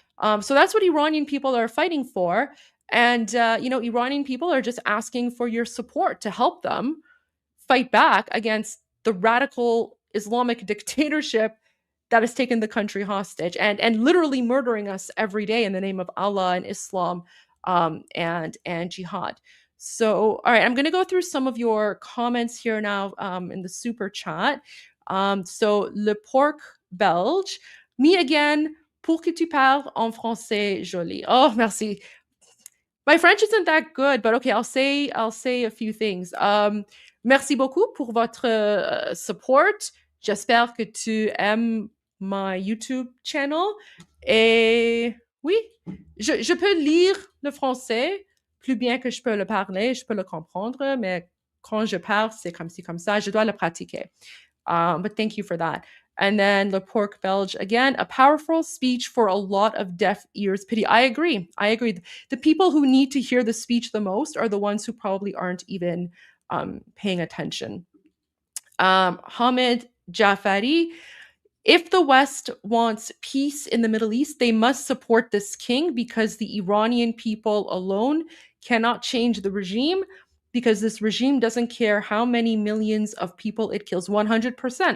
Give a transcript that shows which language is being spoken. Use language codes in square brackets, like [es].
[en] So that's what Iranian people are fighting for. And, Iranian people are just asking for your support to help them fight back against the radical Islamic dictatorship that has taken the country hostage and literally murdering us every day in the name of Allah and Islam and jihad. So, all right, I'm going to go through some of your comments here now in the super chat. [fr] So, Le Porc Belge, [en] me again, [fr] pour que tu parles en français joli. Oh, merci. [en] My French isn't that good, but okay, I'll say a few things. [fr] Merci beaucoup pour votre support. J'espère que tu aimes [en] my YouTube channel. [fr] Et oui, je peux lire le français plus bien que je peux le parler, je peux le comprendre, mais quand je parle, c'est comme ci, comme ça, je dois le pratiquer. [en] But thank you for that. And then Le Porc Belge, again, a powerful speech for a lot of deaf ears. Pity. I agree. The people who need to hear the speech the most are the ones who probably aren't even paying attention. Hamid Jafari, if the West wants peace in the Middle East, they must support this king because the Iranian people alone cannot change the regime, because this regime doesn't care how many millions of people it kills. 100%.